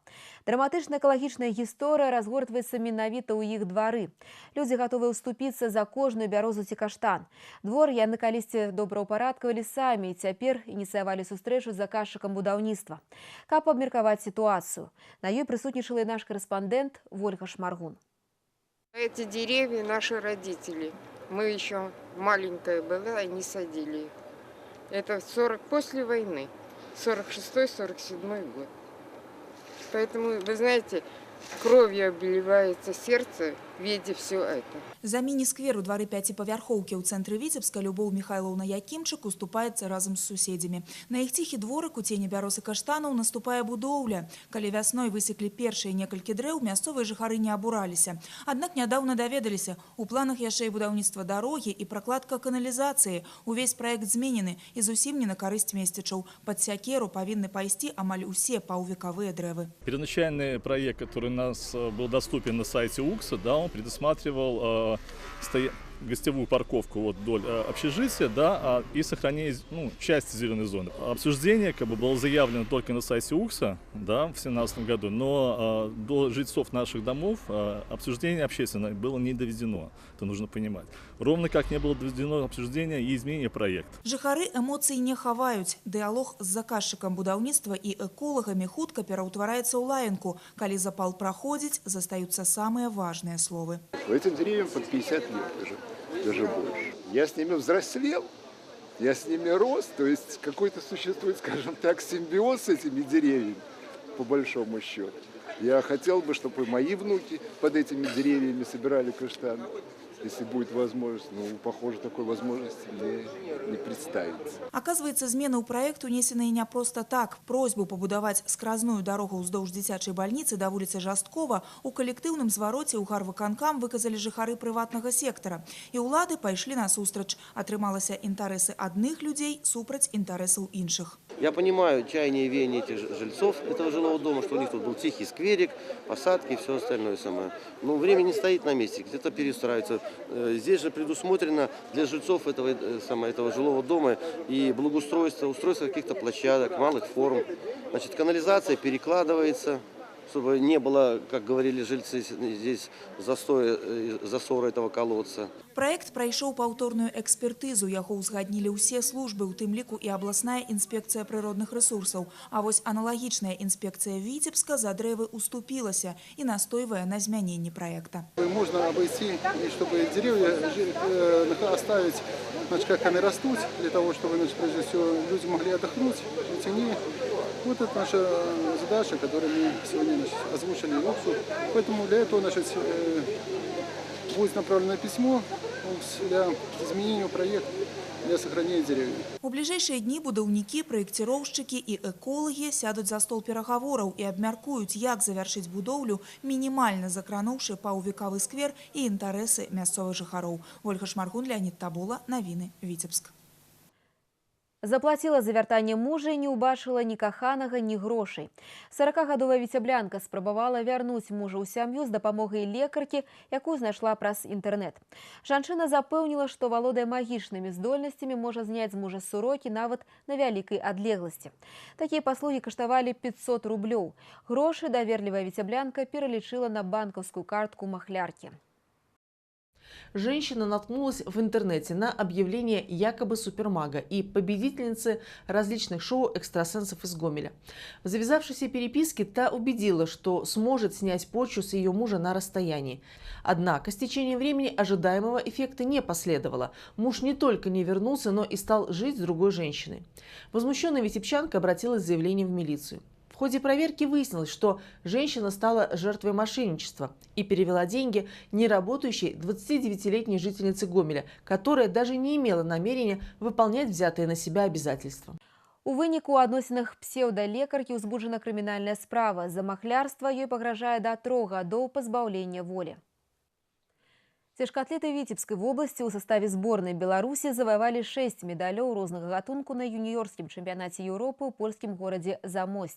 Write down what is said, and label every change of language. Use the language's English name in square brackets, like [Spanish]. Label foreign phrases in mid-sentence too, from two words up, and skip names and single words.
[Belarusian] Драматычная экалагічная гісторыя разгортваецца менавіта ў іх двары. Людзі гатовы ўступіцца за кожную бярозу ці каштан. Двор яны калісьці добраўпарадкавалі самі і цяпер ініцыявалі сустрэчу з заказчыкам будаўніцтва. Каб абмеркаваць сітуацыю. На ёй прысутнічала і наш карэспандэнт Вольга Шмаргун. [Russian] Эти деревья наши родители. Мы еще маленькая была, они садили их. Это после войны, 46-47 год. Поэтому, вы знаете, кровью обливается сердце, видя все это. [Belarusian] За міні-сквер у дворы 5-павярхоўкі ў цэнтры Віцебска Любоў Михайловна Якімчык уступаецца разам з суседзямі. На іх ціхі дворык у цені бяроз і каштанаў наступае будоўля. Калі вясной высеклі першыя некалькі дрэў, мясцовыя жыхары не абураліся. Аднак нядаўна даведаліся, у планах яшчэ і будаўніцтва дарогі і пракладка каналізацыі. Увесь праект зменены і зусім не на карысць месцічаў. Пад сякеру павінны пайсці амаль усе паўвекавыя дрэвы. [Russian] Первоначальный проект, который у нас был доступен на сайте УКСа, да, он предусматривал гостевую парковку вдоль общежития, да, и сохранение части зеленой зоны. Обсуждение было заявлено только на сайте УКСа, да, в 2017 году, но до жильцов наших домов обсуждение общественное было не доведено. Это нужно понимать. Ровно как не было доведено обсуждение и изменение проекта. [Belarusian] Жыхары эмоцый не хаваюць. Дыалог з заказчыкам будаўніцтва і эколагамі хутка пераўтвараецца ў лаянку. Калі запал праходзіць, застаюцца самыя важныя словы. [Russian] Этим деревьям под 50 лет уже. Даже больше. Я с ними взрослел, я с ними рос, то есть какой-то существует, скажем так, симбиоз с этими деревьями, по большому счету. Я хотел бы, чтобы мои внуки под этими деревьями собирали каштаны, если будет возможность. Ну, похоже, такой возможности мне не представится. Оказывается, [Belarusian] змены ў праект унесеныя не просто так. Просьбу пабудаваць скразную дарогу ўздоўж дзіцячай бальніцы да вуліцы Жасткова у калектыўным звароце ў гарвыканкам выказалі жыхары прыватнага сектара. І ўлады пайшлі насустрач. Атрымалася інтарэсы адных людзей супраць інтарэсаў іншых. [Russian] Я понимаю чаяние и веяние этих жильцов этого жилого дома, что у них тут был тихий скверик, посадки и все остальное самое. Но время не стоит на месте, где-то перестраивается. Здесь же предусмотрено для жильцов этого жилого дома и благоустройство, устройство каких-то площадок, малых форм. Значит, канализация перекладывается, чтобы не было, как говорили жильцы, здесь засора этого колодца. [Belarusian] Проект прайшоў паўторную экспертызу. Яго ўзгаднілі ўсе службы, у тым ліку і абласная інспекцыя прыродных ресурсаў. А вось аналагічная інспекцыя Віцебска за дрэвы уступілася і настойвае на змяненні проекта. [Russian] Можно обойти, чтобы деревья оставить, как они растут, для того, чтобы, прежде всего, люди могли отдохнуть в тени. Вот это наша задача, которую мы сегодня озвучили. Поэтому для этого будет направлено письмо для изменения проекта. для сохранения деревьев. [Belarusian] У бліжэйшыя дні будаўнікі, праекціроўшчыкі і эколагі сядуць за стол перагавораў і абмяркуюць, як завяршыць будоўлю, мінімальна закрануўшы паўвекавы сквер і інтарэсы мясцовых жыхароў. Ольга Шмаргун, Леонид Табула, навіны Віцебск. Заплатила за вяртанне мужа і не ўбачыла ні каханага, ні грошай. 40-гадовая віцяблянка спрабавала вярнуць мужа ў сям'ю з дапамогай лекаркі, якую знайшла праз інтэрнэт. Жанчына запэўніла, што валодае магічнымі здольнасцямі, можа зняць з мужа сурокі нават на вялікай адлегласці. Такія паслугі каштавалі 500 рублёў. Грошы даверлівая віцяблянка пералічыла на банкаўскую картку махляркі. [Russian] Женщина наткнулась в интернете на объявление якобы супермага и победительницы различных шоу экстрасенсов из Гомеля. В завязавшейся переписке та убедила, что сможет снять порчу с ее мужа на расстоянии. Однако с течением времени ожидаемого эффекта не последовало. Муж не только не вернулся, но и стал жить с другой женщиной. Возмущенная витебчанка обратилась с заявлением в милицию. В ходе проверки выяснилось, что женщина стала жертвой мошенничества и перевела деньги неработающей 29-летней жительнице Гомеля, которая даже не имела намерения выполнять взятые на себя обязательства. [Belarusian] У выніку у адносінах псеўдалекаркі ўзбуджана крымінальная справа. За махлярства ёй пагражае да 3 гадоў пазбаўлення волі. Цяжкаатлеты Віцебскай вобласці ў саставе зборнай Беларусі заваявалі 6 медалёў рознага гатунку на юніёрскім чэмпіянаце Еўропы ў польскім горадзе Замосць.